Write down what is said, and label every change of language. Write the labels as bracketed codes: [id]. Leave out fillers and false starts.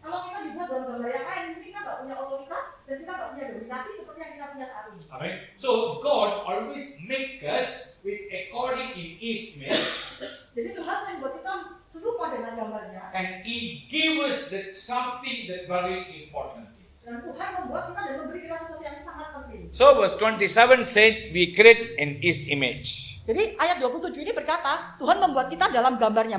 [id] Kalau kita dibuat dalam gambar yang lain, kita nggak punya otoritas dan kita nggak punya dominasi seperti yang kita punya saat ini. Amen. [en] So God always make us with according in His image, [id] Jadi Tuhan selalu membuat kita serupa dengan gambarnya. [en] and He give us that something that very important. [id] Dan Tuhan membuat kita dan memberi kita sesuatu yang sangat penting. [en] So verse 27 said we create in His image. [id] Jadi ayat 27 ini berkata, Tuhan membuat kita dalam gambarnya,